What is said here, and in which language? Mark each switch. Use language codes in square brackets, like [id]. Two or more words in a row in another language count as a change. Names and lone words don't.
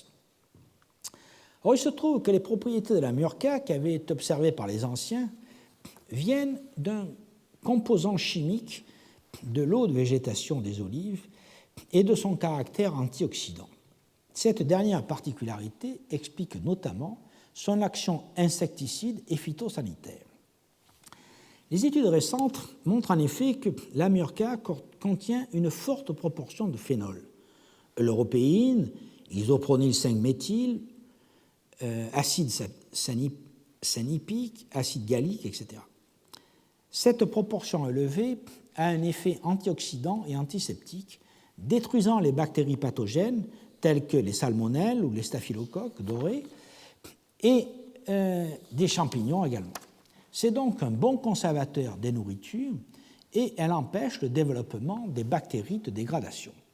[fr] Or, il se trouve que les propriétés de la murka, qui avaient été observées par les anciens, viennent d'un composant chimique de l'eau de végétation des olives et de son caractère antioxydant. Cette dernière particularité explique notamment son action insecticide et phytosanitaire. Les études récentes montrent en effet que la murka contient une forte proportion de phénol, l'européine, isopronyl 5-méthyl, acide sanipique, acide gallique, etc. Cette proportion élevée a un effet antioxydant et antiseptique, détruisant les bactéries pathogènes telles que les salmonelles ou les staphylocoques dorés et des champignons également. C'est donc un bon conservateur des nourritures et elle empêche le développement des bactéries de dégradation.